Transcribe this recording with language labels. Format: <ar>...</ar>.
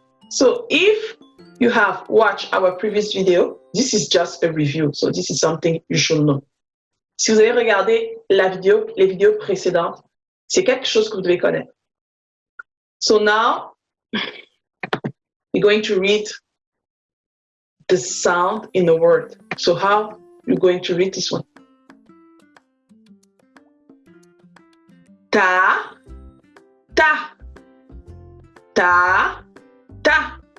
<en>So if you have watched our previous video, this is just a review. So this is something you should know.</en> <fr>Si vous avez regardé les vidéos précédentes, c'est quelque chose que vous devez connaître.</fr> <en>So now, we're going to read the sound in the word. So how you're going to read this one? Ta, ta, ta, ta.</en>